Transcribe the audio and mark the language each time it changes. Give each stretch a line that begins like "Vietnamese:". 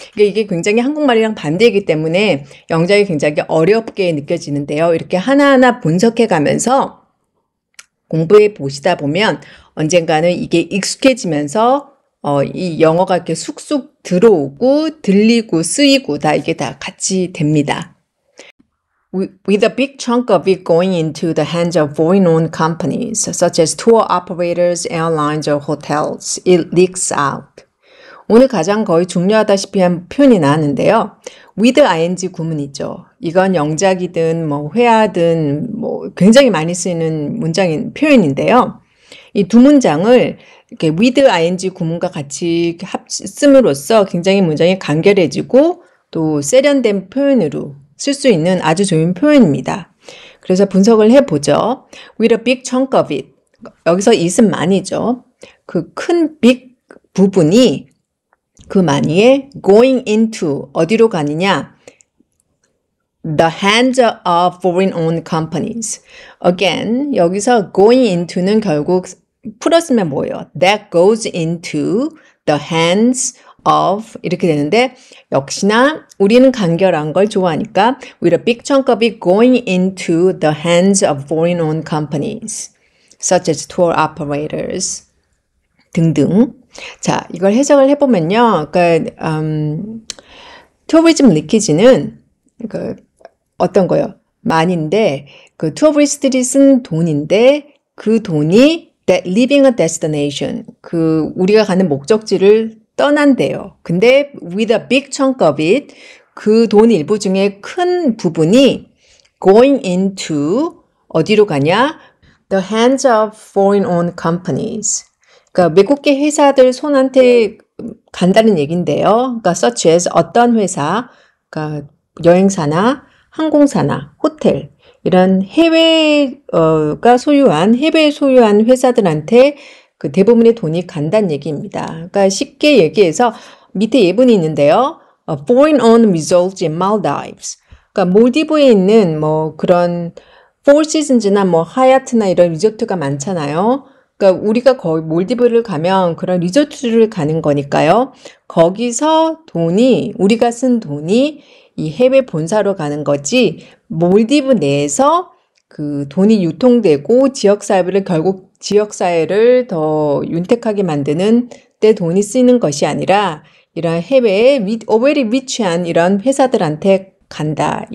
Korean: 그러니까 이게 굉장히 한국말이랑 반대이기 때문에 영작이 굉장히 어렵게 느껴지는데요. 이렇게 하나하나 분석해 가면서 공부해 보시다 보면 언젠가는 이게 익숙해지면서 이 영어가 이렇게 쑥쑥 들어오고 들리고 쓰이고 다 이게 다 같이 됩니다.
English: With a big chunk of it going into the hands of foreign-owned companies, such as tour operators, airlines, or hotels, it leaks out.
Korean: 오늘 가장 거의 중요하다시피 한 표현이 나왔는데요. with ing 구문이죠. 이건 영작이든 뭐 회화든 뭐 굉장히 많이 쓰이는 문장인 표현인데요. 이 두 문장을 이렇게 with ing 구문과 같이 씀으로써 굉장히 문장이 간결해지고 또 세련된 표현으로 쓸 수 있는 아주 좋은 표현입니다. 그래서 분석을 해보죠.
English: With a big chunk of it.
Korean: 여기서 it은 많이죠. 그 큰 big 부분이 그 money에 going into 어디로 가느냐?
English: The hands of foreign-owned companies. Again,
Korean: 여기서 going into는 결국 풀었으면 뭐예요?
English: That goes into the hands of
Korean: 이렇게 되는데 역시나 우리는 간결한 걸 좋아하니까
English: with a big chunk of it going into the hands of foreign-owned companies such as tour operators 등등.
Korean: 자, 이걸 해석을 해보면요. 그러니까 tourism leakage는 어떤 거요? 만인데 그 투어리스트들이 쓴 돈인데 그 돈이
English: leaving a destination
Korean: 그 우리가 가는 목적지를 떠난대요. 근데
English: with a big chunk of it
Korean: 그 돈 일부 중에 큰 부분이 going into 어디로 가냐?
English: The hands of foreign-owned companies.
Korean: 그러니까 외국계 회사들 손한테 간다는 얘긴데요. 그러니까 such as 어떤 회사, 그러니까 여행사나 항공사나 호텔 이런 해외가 소유한 해외에 소유한 회사들한테 그 대부분의 돈이 간다는 얘기입니다. 그러니까 쉽게 얘기해서 밑에 예문이 있는데요.
English: Foreign-owned resorts in Maldives.
Korean: 그러니까 몰디브에 있는 뭐 그런 Four Seasons나 뭐 하얏트나 이런 리조트가 많잖아요. 그러니까 우리가 거의 몰디브를 가면 그런 리조트를 가는 거니까요. 거기서 돈이 우리가 쓴 돈이 이 해외 본사로 가는 거지 몰디브 내에서 그 돈이 유통되고 지역사회를 결국 지역사회를 더 윤택하게 만드는 때 돈이 쓰이는 것이 아니라 이런 해외에 오벨이 위치한 이런 회사들한테 간다.